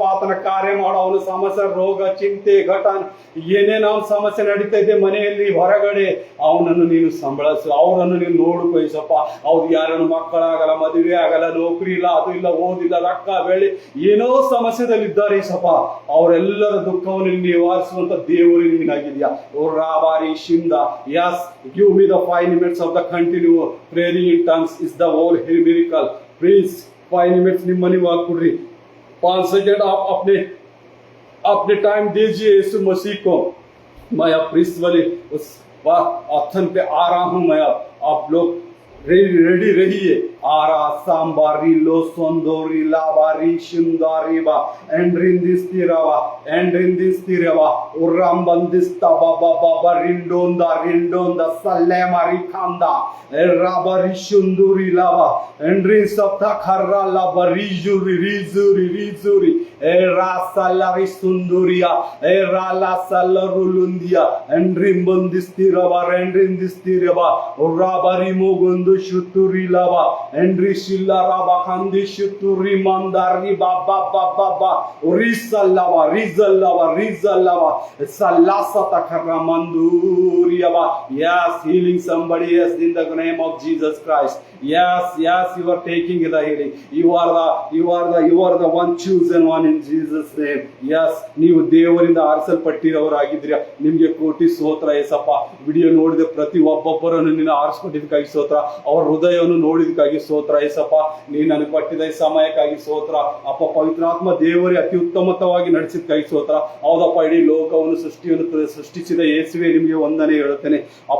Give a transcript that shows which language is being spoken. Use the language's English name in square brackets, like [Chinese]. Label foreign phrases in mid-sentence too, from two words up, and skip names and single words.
[Kannada] ಆತನ ಕಾರ್ಯ ಮಾಡೋ, ಅವನ ಸಮಸ್ಯೆ, ರೋಗ, ಚಿಂತೆ, ಘಟನೆ, ಏನೇನೋ ಸಮಸ್ಯೆ ನಡೀತಾ ಇದೆ ಮನೆಯಲ್ಲಿ, ಹೊರಗಡೆ, ಅವನನ್ನು ನೀನು ಸಂಬಳಸು, ಅವರನ್ನು ನೀನು ನೋಡು ಏಸಪ್ಪ. ಹೌದು, ಯಾರನ್ನು ಮಕ್ಕಳಾಗಲ್ಲ, ಮದುವೆ ಆಗಲ್ಲ, ನೌಕರಿ ಇಲ್ಲ, ಅದು ಇಲ್ಲ, ಓದಿಲ್ಲ, ರೊಕ್ಕ ಬೆಳೆ, ಏನೋ ಸಮಸ್ಯೆದಲ್ಲಿ ಇದ್ದಾರೆ ಸಪ. ಅವರೆಲ್ಲರ ದುಃಖವನ್ನು ನಿವಾರಿಸುವಂತ ದೇವರು ನೀನಾಗಿದ್ಯಾ. ಓ ರಾಬಾರಿ ಶಿಂದ. [English] Yes, give me the 5 minutes of the continue praying in tongues is the whole miracle. Please 5 minutes [Kannada] ನಿಮ್ಮ ನೀವು ಹಾಕ್ಬಿಡ್ರಿ. [Hindi] 5 सेकंड आप अपने टाइम दीजिए यीशु मसीह को. मैं अब प्रिंसिपली उस ऑप्शन पे आ रहा हूं. मैं अब आप लोग रेडी रहिए. आरा सांबारी लो सोंदोरी लाबारी शिंदारीबा एंड्रिंदिस्तिरवा उर्रांबंदिस्ता बाबा बाबा रिंडोंदा सल्ले मारी खांदा राबारी शुंदूरी लावा एंड्रिन सप्ता खर्रा लाबा रिजूरी एरा सल्लारी सुंदूरिया एरा ला सल्लरुलुंदिया एंड्रिंबंदिस्तिरवा उर्राबारी मोगुंदु शुतुरी लावा Endri Shillaraba Kandi Shuturi Mandari Baba Rizalava Salasata Karamanduriaba. [English] Yes, healing somebody, yes, in the name of Jesus Christ. Yes, you are taking the healing. You are the one chosen one in Jesus name. Yes, [Kannada] ನೀವು ದೇವರಿಂದ ಆರಿಸಲ್ಪಟ್ಟಿರೋರಾಗಿದ್ದೀರಾ. ನಿಮ್ಗೆ ಕೋಟಿ ಸ್ತೋತ್ರ ಏಸಪ್ಪ. ವಿಡಿಯೋ ನೋಡಿದ ಪ್ರತಿ ಒಬ್ಬೊಬ್ಬರನ್ನು ನೀನು ಆರಿಸ್ಕೊಂಡಿದ್ದಕ್ಕಾಗಿ ಸ್ತೋತ್ರ. ಅವರ ಹೃದಯವನ್ನು ನೋಡಿದಕ್ಕಾಗಿ ಸ್ತೋತ್ರ ಏಸಪ್ಪ. ನೀನು ನನಗೆ ಕೊಟ್ಟಿದ್ದ ಈ ಸಮಯಕ್ಕಾಗಿ ಸ್ತೋತ್ರ ಅಪ್ಪ. ಪವಿತ್ರಾತ್ಮ ದೇವರೇ ಅತಿ ಉತ್ತಮವಾಗಿ ನಡೆಸಿದಕ್ಕಾಗಿ ಸ್ತೋತ್ರ. ಹೌದಪ್ಪ, ಇಡೀ ಲೋಕವನ್ನು ಸೃಷ್ಟಿಸಿದ ಯೇಸುವೆ ನಿಮಗೆ ವಂದನೆ ಹೇಳುತ್ತೇನೆ ಅಪ್ಪ.